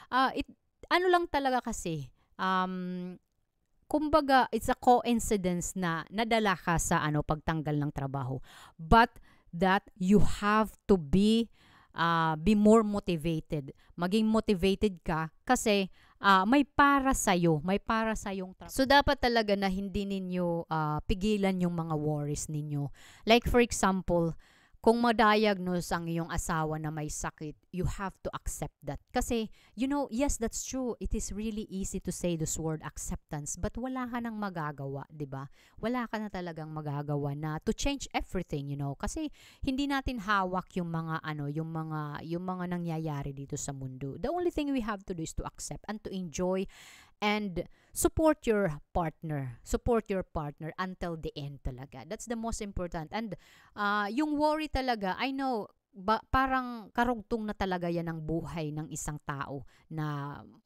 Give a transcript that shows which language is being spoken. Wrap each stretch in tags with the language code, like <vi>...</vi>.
<tl>Ano lang talaga kasi, kumbaga,</tl> <en>it's a coincidence</en> <tl>na nadala ka sa pagtanggal ng trabaho.</tl> <en>But that you have to be more motivated.</en> <tl>Maging motivated ka kasi may para sa'yo. May para sa'yong trabaho. So, dapat talaga na hindi ninyo pigilan yung mga worries ninyo.</tl> <en>Like for example,</en> <tl>kung ma-diagnose ang iyong asawa na may sakit,</tl> <en>you have to accept that. Kasi, yes, that's true. It is really easy to say this word acceptance, but</en> <tl>wala ka nang magagawa, 'di ba? Wala ka na talagang magagawa na</tl> <en>to change everything,</en> <tl>Kasi hindi natin hawak yung mga yung mga nangyayari dito sa mundo.</tl> <en>The only thing we have to do is to accept and to enjoy and support your partner. Support your partner until the end talaga. That's the most important.</en> <tl>And yung worry talaga,</tl> <en>I know,</en> <tl>parang karugtong na talaga yan ng buhay ng isang tao na</tl>